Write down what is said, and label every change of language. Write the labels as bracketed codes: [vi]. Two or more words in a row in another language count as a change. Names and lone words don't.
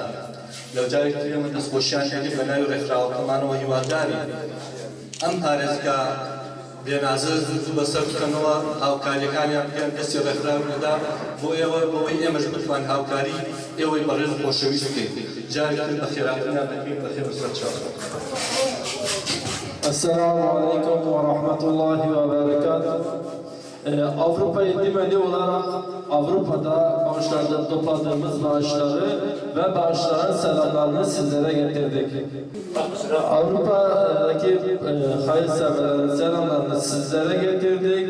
[ckb] لەو جارێکتر ئێمە دەستخۆشیان دەکەین بەناوی ڕێکخراوەکەمانەوە هیوادارین ئەم پارێزگا بێنازە زوو بەسەر بکەنەوە هاوکاریەکانیان بکەن دەستی ڕێکخراوی نەدا بۆ ئێوە بۆەوەی ئێمەش بتوان هاوکاری ئێوەی بەڕێز و خۆشەویست بکەین. جارێکتر بە خێراتیان دەکەین بەخێر و سەرچاو. [ar] السلام عليكم ورحمة الله وبركاته. [tr] Avrupa Yedimeli olarak Avrupa'da bağışlarda topladığımız bağışları ve bağışların selamlarını sizlere getirdik. Avrupa'daki hayırseverlerin selamlarını sizlere getirdik.